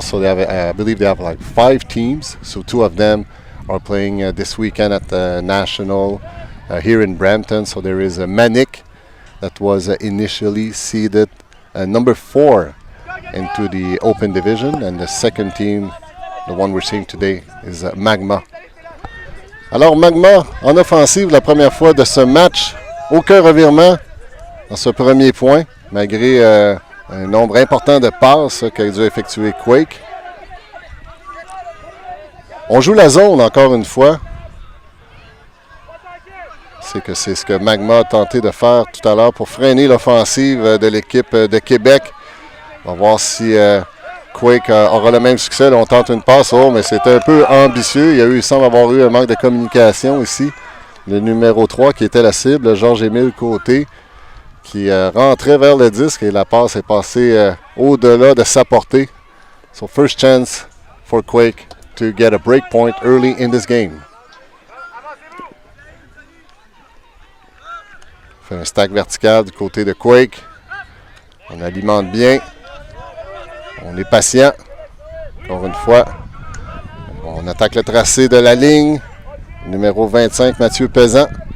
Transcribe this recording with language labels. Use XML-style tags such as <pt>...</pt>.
<en>So they have, I believe they have like 5 teams. So 2 of them are playing this weekend at the National here in Brampton. So there is a Manic that was initially seeded number 4 into the open division, and the second team, the one we're seeing today, is Magma.</en> <fr>Alors Magma en offensive la première fois de ce match. Aucun revirement dans ce premier point, malgré un nombre important de passes qu'a dû effectuer Quake. On joue la zone encore une fois. C'est ce que Magma a tenté de faire tout à l'heure pour freiner l'offensive de l'équipe de Québec. On va voir si Quake aura le même succès. Là, on tente une passe, mais c'est un peu ambitieux. Il semble avoir eu un manque de communication ici. Le numéro 3 qui était la cible, Georges-Émile Côté, qui rentrait vers le disque et la passe est passée au-delà de sa portée.</fr> <en>So first chance for Quake to get a break point early in this game.</en> <fr>On fait un stack vertical du côté de Quake. On alimente bien. On est patient. Encore une fois, on attaque le tracé de la ligne. Numéro 25, Mathieu Pesant.</fr>